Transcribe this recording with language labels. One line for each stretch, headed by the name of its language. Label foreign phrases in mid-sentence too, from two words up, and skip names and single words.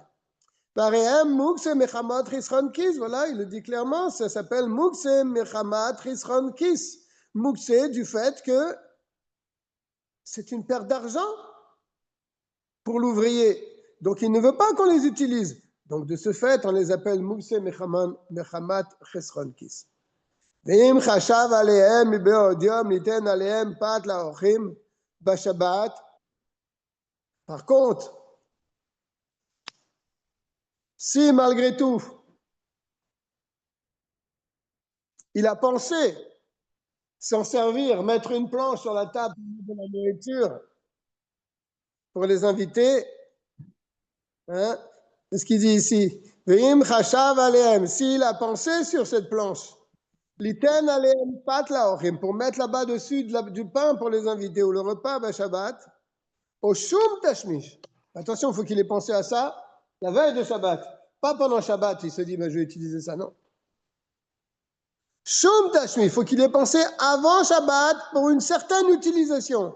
French: Voilà, il le dit clairement, ça s'appelle
Hebrew: מוקצה מחמת חסרון כיס.
French: Mukse du fait que c'est une perte d'argent pour l'ouvrier. Donc il ne veut pas qu'on les utilise. Donc de ce fait, on les appelle
Hebrew: מוקצה מחמת חסרון כיס. ואם חשב עליהם מבעוד יום ניתן עליהם פת לאורחים בשבת.
French: Par contre, si malgré tout, il a pensé s'en servir, mettre une planche sur la table de la nourriture pour les invités, hein, c'est ce qu'il dit ici.
Hebrew: ואם חשב עליהם,
French: s'il a pensé sur cette planche,
Hebrew: ליתן עליהם פת לאורחים,
French: pour mettre là-bas dessus du pain pour les invités ou le repas bah, Shabbat, au
Hebrew: שום תשמיש.
French: Attention, il faut qu'il ait pensé à ça la veille de Shabbat, pas pendant Shabbat. Il se dit, bah, je vais utiliser ça, non.
Hebrew: שום תשמיש,
French: il faut qu'il ait pensé avant Shabbat pour une certaine utilisation.